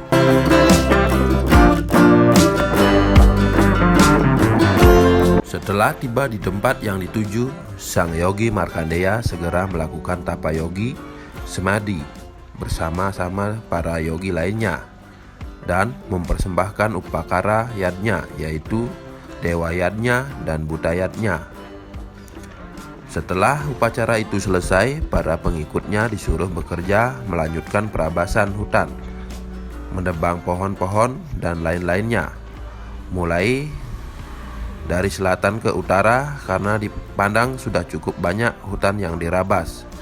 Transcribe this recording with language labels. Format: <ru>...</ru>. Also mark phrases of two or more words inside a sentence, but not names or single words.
<id>Setelah tiba di tempat yang dituju, sang yogi Markandeya segera melakukan tapa yogi semadi bersama-sama para yogi lainnya dan mempersembahkan upakara yadnya, yaitu dewa yadnya dan buta yadnya. Setelah upacara itu selesai, para pengikutnya disuruh bekerja melanjutkan perabasan hutan, menebang pohon-pohon dan lain-lainnya, mulai dari selatan ke utara karena dipandang sudah cukup banyak hutan yang dirabas.</id>